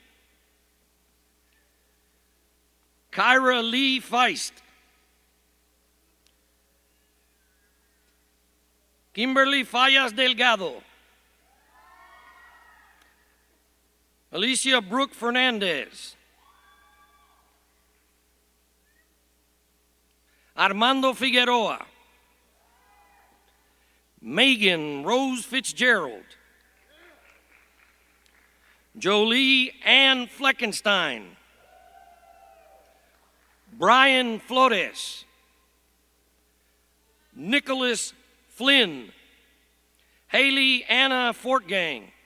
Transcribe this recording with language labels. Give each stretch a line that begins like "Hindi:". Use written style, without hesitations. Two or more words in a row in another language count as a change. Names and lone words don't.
English: Kyra Lee Feist, Kimberly Fallas Delgado, Alicia Brooke Fernandez, Armando Figueroa, Megan Rose Fitzgerald, Jolie Ann Fleckenstein, Brian Flores, Nicholas Flynn, Haley Anna Fortgang,